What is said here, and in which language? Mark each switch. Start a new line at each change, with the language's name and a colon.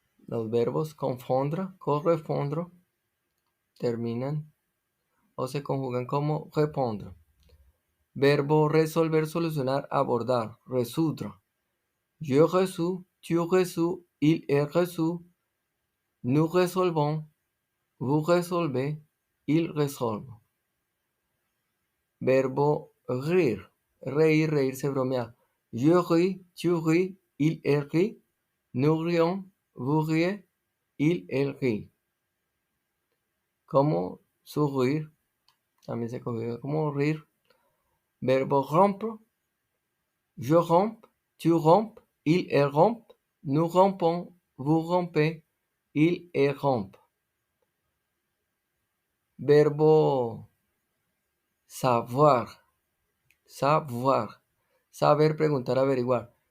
Spanish: Los verbos confondre, correspondre, terminan o se conjugan como répondre. Verbo resolver, solucionar, abordar, résoudre.
French: Je résous, tu résous, elle résout, nous résolvons, vous résolvez, ils résolvent.
Spanish: Verbo rire, reír, reírse, bromear.
French: Je ris, tu ris, elle rit, nous rions, vous riez, elle rit.
Spanish: Como sourire, también se conjuga como rir.
French: Verbo rompre, je romps, tu rompes, elle rompt, nous rompons, vous rompez, elle rompt.
Spanish: Verbo savoir, savoir, saber, preguntar, averiguar.